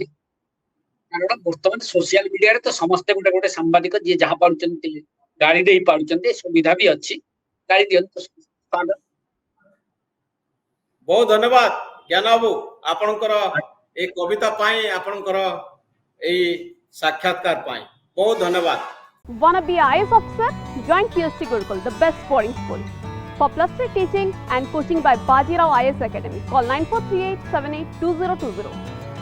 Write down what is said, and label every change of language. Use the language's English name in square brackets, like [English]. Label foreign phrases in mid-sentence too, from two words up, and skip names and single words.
[Odia] କାରଣ ବର୍ତ୍ତମାନ ସୋସିଆଲ ମିଡିଆରେ ତ ସମସ୍ତେ ଗୋଟେ ଗୋଟେ ସାମ୍ବାଦିକ ଯିଏ ଯାହା ପାରୁଛନ୍ତି ଗାଳି ଦେଇ ପାରୁଛନ୍ତି, ସୁବିଧା ବି ଅଛି, ଗାଳି ଦିଅନ୍ତୁ। ବହୁତ ଧନ୍ୟବାଦ ଜ୍ଞାନ ବାବୁ, ଆପଣଙ୍କର ଏଇ କବିତା ପାଇଁ, ଆପଣଙ୍କର ଏଇ ସାକ୍ଷାତକାର ପାଇଁ ବହୁତ ଧନ୍ୟବାଦ। [English] Wanna be a IAS officer? Join QST Gurukul, the best boarding school. For plus 3 teaching and coaching by Bajirao IAS Academy, call 9438 782020.